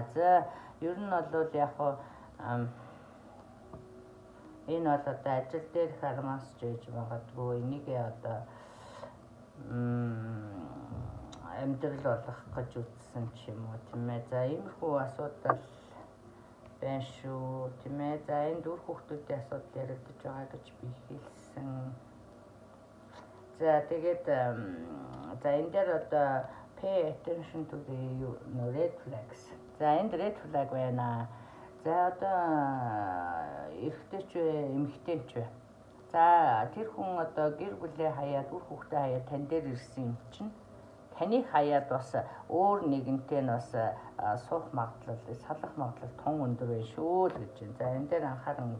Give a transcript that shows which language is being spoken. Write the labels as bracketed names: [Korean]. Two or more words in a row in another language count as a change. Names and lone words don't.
[Mongolian] За ер нь бол яг энэ бол одоо ажил дээр хармаас жийж магадгүй энийгээ одоо амьдрал болох гэж үзсэн ч юм уу тийм ээ. За иймэрхүү асуудал байна шүү тийм ээ. За энэ дүр хүүхдүүдийн асуудал яригдж байгаа гэж би хэлсэн. За тэгээд за энэ дээр одоо [English] pay attention to the red flags. [Mongolian] За энд [English] red flag [Mongolian] байна. За одоо эрэгтэй ч вэ, эмэгтэй ч вэ. За тэр хүн одоо гэр бүлээ хаяад, үр хүүхдээ хаяад тань дээр ирсэн юм чинь таныг хаяад бас өөр нэгэнтэй нь бас суух магадлал, салах магадлал тун өндөр байна шүү л гэж байна.